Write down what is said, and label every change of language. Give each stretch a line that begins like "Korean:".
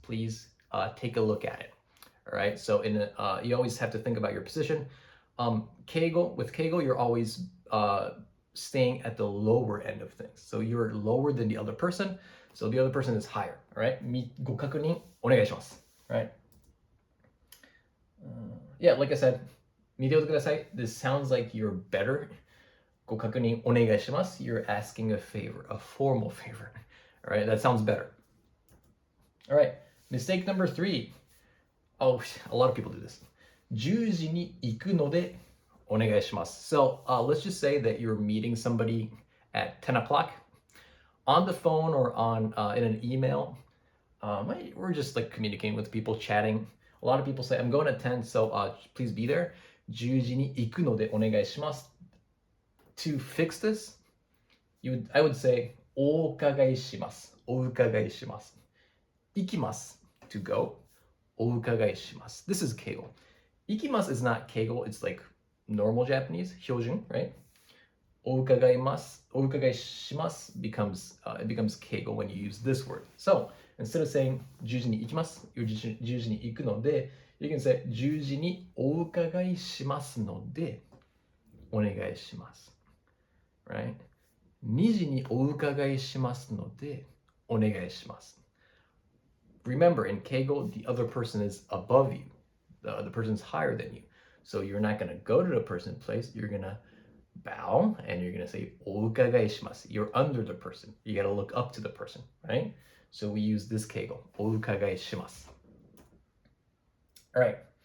English: Please take a look at it. All right. So you always have to think about your position. With Keigo, you're always staying at the lower end of things. So you're lower than the other person. So the other person is higher. All right.
Japanese: ご確認お願いします.
English: Right. Yeah, like I said,
Japanese: 見ておいてください.
English: This sounds like you're better.
Japanese: ご確認お願いします.
English: You're asking a favor, a formal favor. All right, that sounds better. All right, mistake number 3. Oh, a lot of people do this.
Japanese: 10時に行くのでお願いします.
English: So let's just say that you're meeting somebody at 10 o'clock on the phone or in an email. We're just like communicating with people, chatting. A lot of people say, I'm going at 10, so please be there.
Japanese: 10時に行くのでお願いします.
English: To fix this, I would say
Japanese: お伺いします. お伺いします.行きます
English: to go.
Japanese: お伺いします.
English: This is Keigo.
Japanese: 行きます
English: is not Keigo. It's like normal Japanese,
Japanese: 標準,
English: right?
Japanese: お伺います. お伺いします
English: it becomes Keigo when you use this word. So instead of saying
Japanese: 10時に行きます,
English: you're
Japanese: 10時に行くので,
English: you can say
Japanese: 10時にお伺いしますのでお願いします.
English: Right?
Japanese: 2時にお伺いしますのでお願いします.
English: Remember, in Keigo, the other person is above you. The person's higher than you. So you're not going to go to the person's place. You're going to bow and you're going to say
Japanese: お伺いします.
English: You're under the person. You got to look up to the person, right? So we use this Keigo.
Japanese: お伺いします.
English: All right.